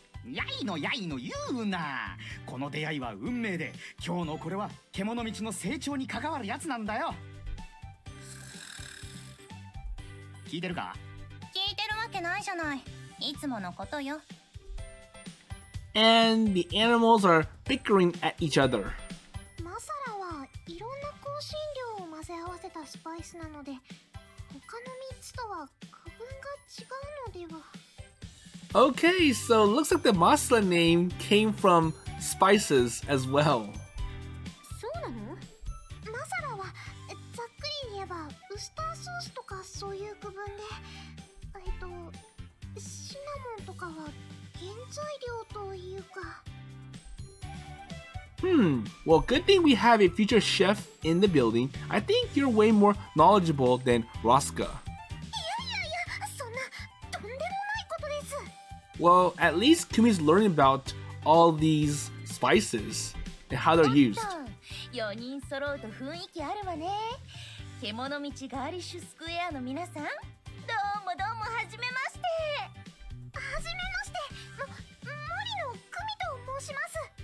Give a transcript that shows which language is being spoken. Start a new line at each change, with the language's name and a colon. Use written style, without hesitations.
Japanese: やいの言うな。この出会いは運命で、今日のこれは獣道の成長に関わるやつなんだよ。聞いてるか？聞いてるわけないじゃない。いつものことよ。
English: And the animals are bickering at each other.
Japanese: マサラはいろんな香辛料を混ぜ合わせたスパイスなので、他の3つとは区分が違うのでは。
English: Okay, so it looks like the masala name came from spices as well.
Japanese: そうなの？マサラはざっくり言えばウスターソースとかそういう区分で、シナモンとかは原材料というか。
English: Well, good thing we have a future chef in the building. I think you're way more knowledgeable than Rasuka.
Japanese: いやいやいや、そんなとんでもないことです。
English: Well, at least Kumi's learning about all these spices and how they're used.
Japanese: 4人揃うと雰囲気あるわね。獣道ガーリッシュスクエアの皆さん、どうもはじめまして。はじめまして、森の久美と申します。